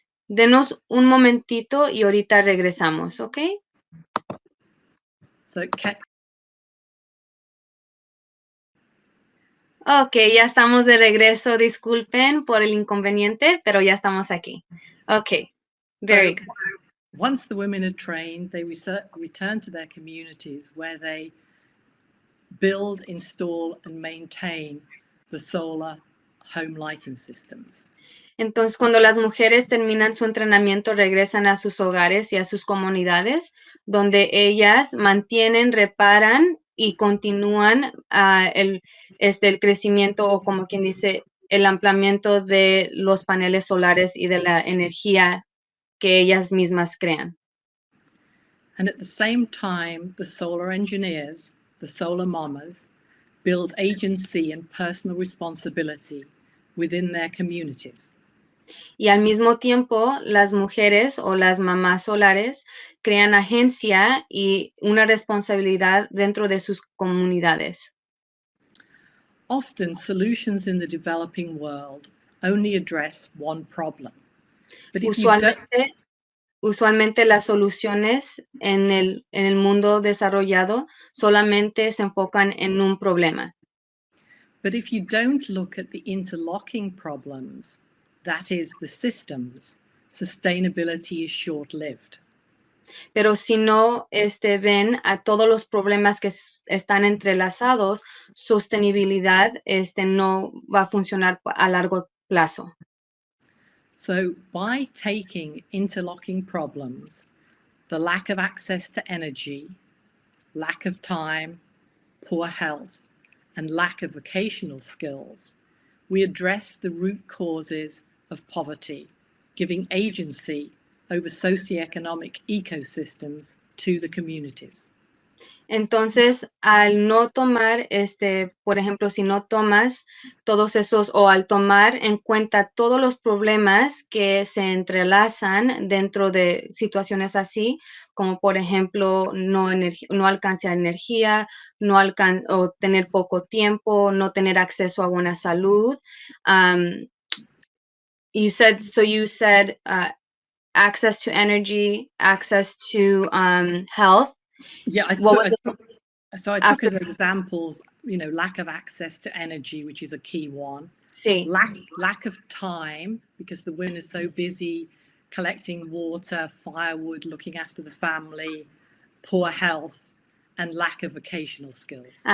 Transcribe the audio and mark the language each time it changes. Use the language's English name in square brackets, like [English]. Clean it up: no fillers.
[Spanish] Denos un momentito y ahorita regresamos, ¿ok? So Ok, ya estamos de regreso. Disculpen por el inconveniente, pero ya estamos aquí. [English] Ok, very good. Once the women are trained, they return to their communities where they build, install, and maintain the solar home lighting systems. [Spanish] Entonces, cuando las mujeres terminan su entrenamiento, regresan a sus hogares y a sus comunidades, donde ellas mantienen, reparan y continúan el crecimiento o, como quien dice, el ampliamiento de los paneles solares y de la energía que ellas mismas crean. [English] And at the same time, the solar engineers, the solar mamas, build agency and personal responsibility within their communities. [Spanish] Y al mismo tiempo, las mujeres o las mamás solares crean agencia y una responsabilidad dentro de sus comunidades. [English] Often, solutions in the developing world only address one problem. But if you don't, [Spanish] Usualmente las soluciones en el mundo desarrollado solamente se enfocan en un problema. [English] but if you don't look at the interlocking problems, that is, the systems, sustainability is short-lived. [Spanish] Pero si no ven a todos los problemas que están entrelazados, sostenibilidad no va a funcionar a largo plazo. [English] So by taking interlocking problems, the lack of access to energy, lack of time, poor health, and lack of vocational skills, we address the root causes of poverty, giving agency over socioeconomic ecosystems to the communities. [Spanish] Entonces, al no tomar, por ejemplo, si no tomas todos esos o al tomar en cuenta todos los problemas que se entrelazan dentro de situaciones así, como por ejemplo, no alcanzar energía, o tener poco tiempo, no tener acceso a buena salud. [English] You said access to energy, access to health. Yeah, What was it? I took as examples, lack of access to energy, which is a key one. [Spanish] Sí. [English] Lack of time, because the women are so busy collecting water, firewood, looking after the family, poor health, and lack of vocational skills.